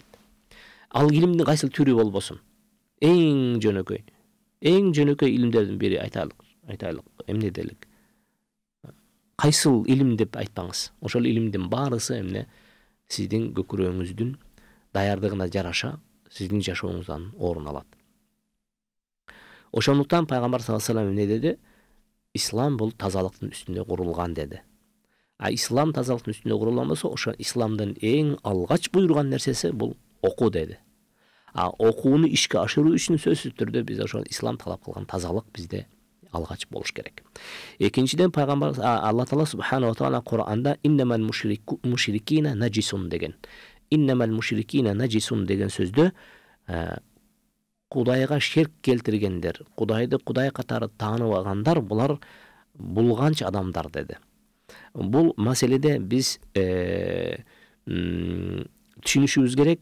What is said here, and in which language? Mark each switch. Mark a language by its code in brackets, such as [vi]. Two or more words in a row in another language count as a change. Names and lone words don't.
[ky] Ал илимдин кайсыл түрү болбосун, эң жөнөкөй илимдердин бири айтайлык эмне делик? Кайсыл илим деп айтпаңыз. Ошол илимдин баарысы эмне сиздин көкүрөгүңүздүн даярдыгына жараша сиздин жашооңуздан орун алат. Ошондуктан пайгамбар [ar] صلى الله عليه وسلم [ky] эмне деди? Ислам бул тазалыктын үстүндө курулган деди. Ислам тазалыктын үстүндө курулган болсо, ошо исламдын эң алгач буйруган нерсеси бул окуу деди. Окууну ишке ашыруу үчүн сөзсүз түрдө биз ошол ислам талап кылган тазалык бизде алгач болуш керек. Экинчиден пайгамбар Алла Таала [ar] سبحانه وتعالى [ky] Кур'анда [ar] إنما المشركين نجس [ky] деген. [ar] إنما المشركين نجس [ky] деген сөздө Кудайга шерк келтиргендер, Кудайды Кудай катары тааныбагандар, булар булганч адамдар деди. Бул маселеде биз түшүнүшүбүз керек.